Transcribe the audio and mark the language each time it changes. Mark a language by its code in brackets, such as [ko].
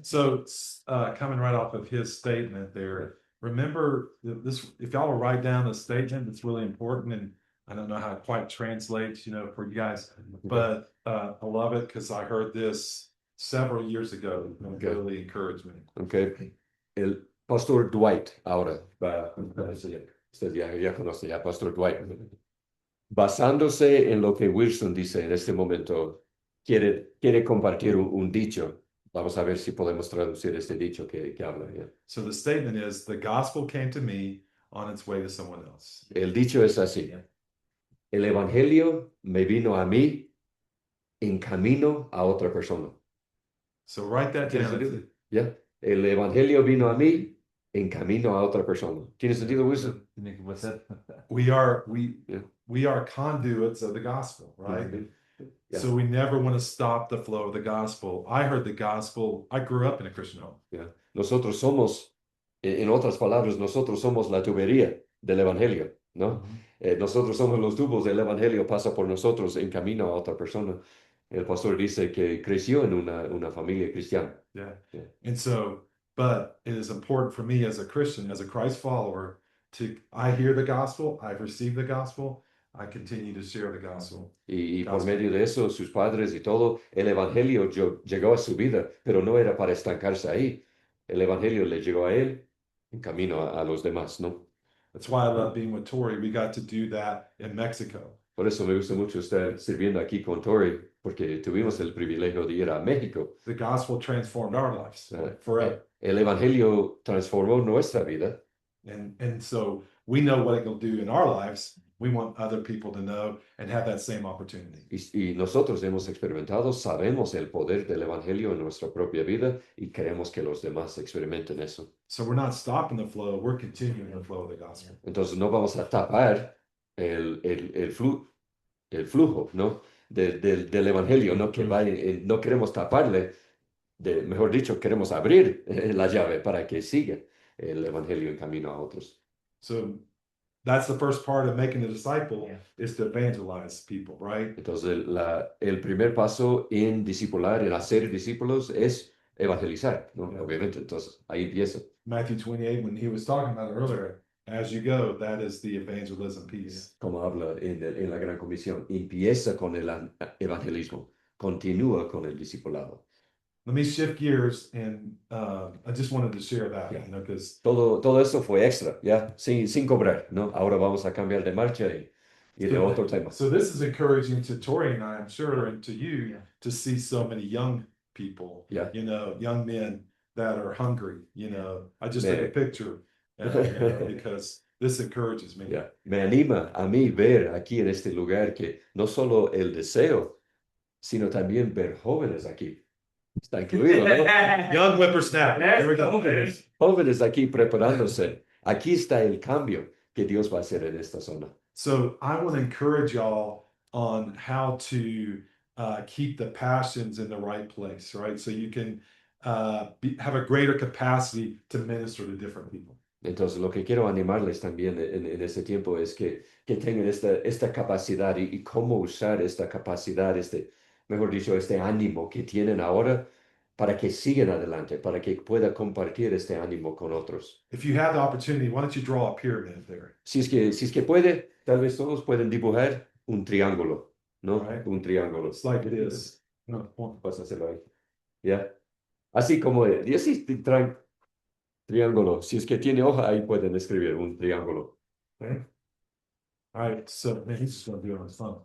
[en] So, coming right off of his statement there, remember this, if y'all will write down the statement, it's really important. And I don't know how it quite translates, for you guys, but I love it because I heard this several years ago and it Okay. really encouraged me. Okay. [es] El pastor Dwight ahora va a enseñar. Usted ya conoce a Pastor Dwight. Basándose en lo que Wilson dice en este momento, quiere compartir un dicho. Vamos a ver si podemos traducir este dicho que habla. [en] Yeah. So the statement is, the gospel came to me on its way to someone else. [es] El dicho es así. El evangelio me vino a mí en camino a otra persona. [en] So write that [es] ¿Tiene [en] down. [es] sentido? ¿Ya? El evangelio vino a mí en camino a otra persona. ¿Tiene sentido, Wilson? Tiene que pasar. [en] We Yeah. are conduits of the gospel, right? Yeah. So we never want to stop the flow of the gospel. I heard the gospel. I grew up in a Christian home. Yeah. [es] Nosotros somos, en otras palabras, nosotros somos la tubería del evangelio, ¿no? Nosotros somos los tubos del evangelio, pasa por nosotros en camino a otra persona. El pastor dice que creció en una familia cristiana. [en] Yeah. Yeah. And so, but it is important for me as a Christian, as a Christ follower, I hear the gospel, I've received the gospel, I continue to share the gospel. [es] Y por medio de eso, sus padres y todo, el evangelio llegó a su vida, pero no era para estancarse ahí. El evangelio le llegó a él en camino a los demás, ¿no? [en] That's why I love being with Tori. We got to do that in Mexico. [es] Por eso me gusta mucho estar sirviendo aquí con Tori, porque tuvimos el privilegio de ir a México. [en] The gospel transformed our lives forever. [es] El evangelio transformó nuestra vida. [en] And so we know what it will do in our lives. We want other people to know and have that same opportunity. [es] Y nosotros hemos experimentado, sabemos el poder del evangelio en nuestra propia vida y queremos que los demás experimenten eso. [en] So we're not stopping the flow, we're continuing the flow of the gospel. [es] Entonces no vamos a tapar el flujo, ¿no? del evangelio, ¿no? Que va, no queremos taparle, mejor dicho, queremos abrir la llave para que siga el evangelio en camino a otros. [en] So that's the first part of making a disciple, is to evangelize people, right? [es] Entonces el primer paso en discipular, en hacer discípulos, es evangelizar, ¿no? [en] Yeah. [es] Obviamente, entonces ahí empieza. [en] Matthew 28, when he was talking about it earlier, as you go, that is the evangelism piece. [es] Como habla en la Gran Comisión, empieza con el evangelismo, continúa con el discipulado. [en] Let me shift gears, and I just wanted to share that, Yeah. because [es] Todo eso fue extra, ¿ya? Sin cobrar, ¿no? Ahora vamos a cambiar de marcha y de otro tema. [en] so this is encouraging to Tori and I'm sure, and to you, to see so many young people, Yeah. Young men that are hungry, I just took a Man. picture, because this encourages me. [es] Ya. Me anima a mí ver aquí en este lugar que no solo el deseo, sino también ver jóvenes aquí. Está incluido, ¿no? [en] Young whippersnapper. There we go. [es] Jóvenes aquí preparándose. Aquí está el cambio que Dios va a hacer en esta zona. [en] So I want to encourage y'all on how to keep the passions in the right place, right? So you can have a greater capacity to minister to different people. [es] Entonces, lo que quiero animarles también en este tiempo es que tengan esta capacidad y cómo usar esta capacidad, mejor dicho, este ánimo que tienen ahora para que sigan adelante, para que pueda compartir este ánimo con otros. [en] If you have the opportunity, why don't you draw a pyramid there? [es] Si es que puede, tal vez todos pueden dibujar un triángulo, ¿no? [en] Right. [es] Un triángulo. [en] It's like this. No, [es] Vas a hacerlo ahí. ¿Ya? Así como, y así triángulo. Si es que tiene hoja, ahí pueden escribir un triángulo. [en] okay. All right, so man, he's just gonna do it on his phone.